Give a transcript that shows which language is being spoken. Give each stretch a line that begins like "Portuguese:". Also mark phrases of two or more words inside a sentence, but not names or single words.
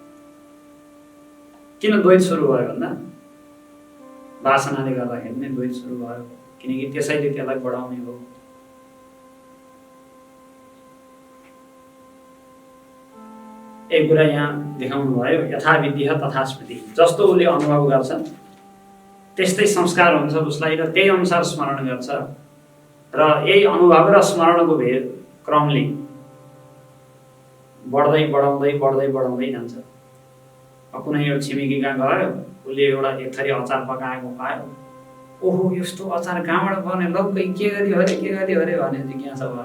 Nepali: किन द्वैत सुरु भयो भन्दा वासनाले गर्दाखेरि नै द्वैत सुरु भयो, किनकि त्यसैले त्यसलाई बढाउने हो। एक कुरा यहाँ देखाउनु भयो,
Sanskrit: यथा विद्या तथा स्मृति।
Nepali: जस्तो उसले अनुभव गर्छ त्यस्तै संस्कार हुन्छ उसलाई, र त्यही अनुसार स्मरण गर्छ, र यही अनुभव र स्मरणको क्रमले बढ्दै बढाउँदै जान्छ। कुनै एउटा छिमेकी कहाँ गयो, उसले एउटा एक थरी अचार पकाएको खायो, ओहो यस्तो अचार कहाँबाट बन्यो, लग्गै के गऱ्यो अरे भने जिज्ञासा भयो।